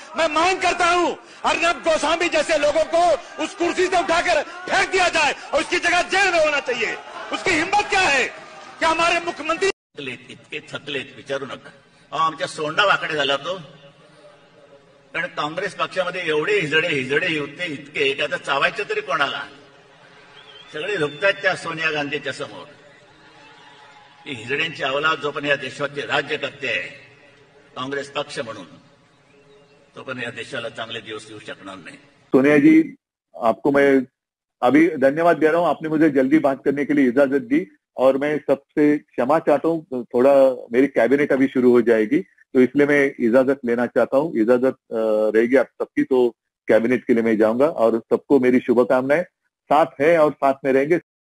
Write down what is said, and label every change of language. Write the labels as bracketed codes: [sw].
[hi] मैं मांग करता हूं अर्नब गोस्वामी जैसे लोगों को उस कुर्सी से उठाकर फेंक दिया जाए और उसकी जगह जेल में होना चाहिए। उसकी हिम्मत क्या है कि हमारे मुख्यमंत्री [mr] इतके थकलेत विचारू नका। आमच्या सोंडा वाकडे झाला तो, कारण काँग्रेस पक्षामध्ये एवढे हिजडे होते इतके की आता चावायचे तरी कोणाला? सगळे झुकतात त्या सोनिया गांधीच्या समोर। ही हिजड्यांची अवलाद जो पण या देशाचे राज्य करते काँग्रेस पक्ष म्हणून, तो पण या देशाला चांगले दिवस येऊ शकणार नाही। [hi] सोनिया जी, आपको मैं अभी धन्यवाद दे रहा हूं। आपने मुझे जल्दी बात करने के लिए इजाजत दी और मैं सबसे क्षमा चाहता हूं। थोड़ा मेरी कैबिनेट अभी शुरू हो जाएगी तो इसलिए मैं इजाजत लेना चाहता हूं। इजाजत रहेगी आप सबकी तो कैबिनेट के लिए मैं जाऊंगा और सबको मेरी शुभकामनाएं। साथ है और साथ में रहेंगे।